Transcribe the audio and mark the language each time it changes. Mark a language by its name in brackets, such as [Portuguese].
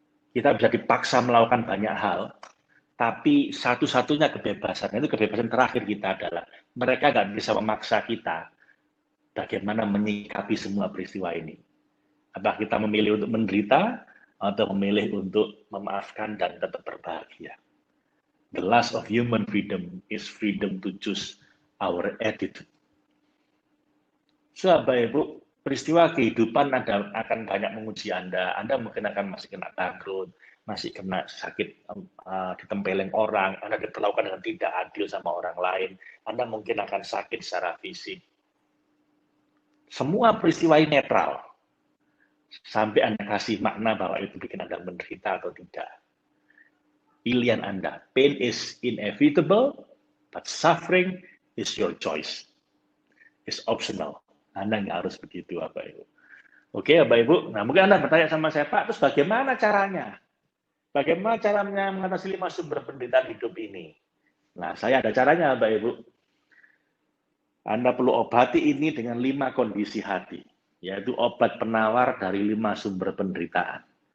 [Indonesian] Kita bisa dipaksa melakukan banyak hal, tapi satu-satunya kebebasan, itu kebebasan terakhir kita adalah mereka nggak bisa memaksa kita bagaimana menyikapi semua peristiwa ini. Apakah kita memilih untuk menderita atau memilih untuk memaafkan dan tetap berbahagia. [English] The last of human freedom is freedom to choose our attitude. [Indonesian] Bapak Ibu, peristiwa kehidupan akan banyak menguji Anda. Anda mungkin akan masih kena bangkrut, masih kena sakit, ditempeleng orang, Anda diperlakukan dengan tidak adil sama orang lain, Anda mungkin akan sakit secara fisik. Semua peristiwa ini netral. Sampai Anda kasih makna bahwa itu bikin Anda menderita atau tidak. Pilihan Anda. [English] Pain is inevitable, but suffering is your choice. It's optional. [Indonesian] Anda nggak harus begitu, Bapak Ibu. Oke, Bapak Ibu. Nah, mungkin Anda bertanya sama saya, Pak, terus bagaimana caranya? Bagaimana caranya mengatasi 5 sumber penderitaan hidup ini? Nah, saya ada caranya, Bapak Ibu. Anda perlu obati ini dengan 5 kondisi hati, yaitu obat penawar dari 5 sumber penderitaan.